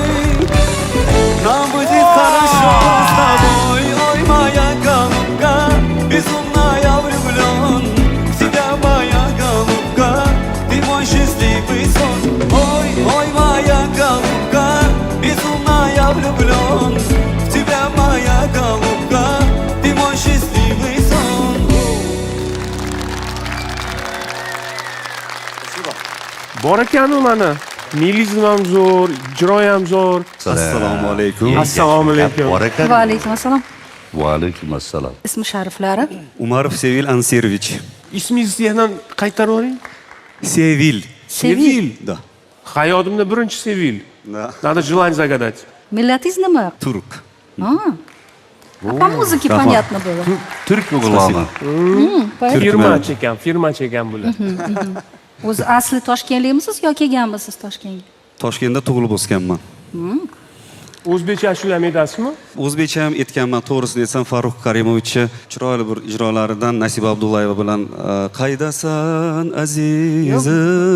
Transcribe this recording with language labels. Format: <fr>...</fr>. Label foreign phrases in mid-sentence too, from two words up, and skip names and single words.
<ru>Нам будет хорошо с тобой, ой, моя голубка, безумно я влюблен в тебя, моя голубка, ты мой счастливый сон. Ой, ой, моя голубка, безумно я влюблен в тебя, моя голубка, ты мой счастливый сон.</ru> <uz>Bor ekan-ku mana. Milizm ham zo'r, ijro ham zo'r. Assalomu alaykum. Assalomu alaykum. Bor ekan. Va alaykum assalom. Va alaykum assalom. Ismi shariflari? Umarov Sevil Anserovich. Ismingizni yana qaytarib yuboring. Sevil. Sevil.</uz> <ru>Да.</ru> <uz>Hayotimda birinchi Sevil.</uz> <ru>Да. Надо желание загадать.</ru> <uz>Millatingiz nima? Turk.</uz> <ru>По muzika понятно было.</ru> <uz>Turk g'ulomi. Firmachi ekan bular. O'zi asli Toshkentlikmisiz yo kelganmisiz Toshkentga? Toshkentda tug'ilib o'sganman. O'zbekcha ashula aytasizmi? O'zbekcha ham aytganman, to'g'risini aytsam Farruh Karimovichni chiroyli bir ijrolaridan Nasiba Abdullayeva bilan qaydasan azizim.</uz>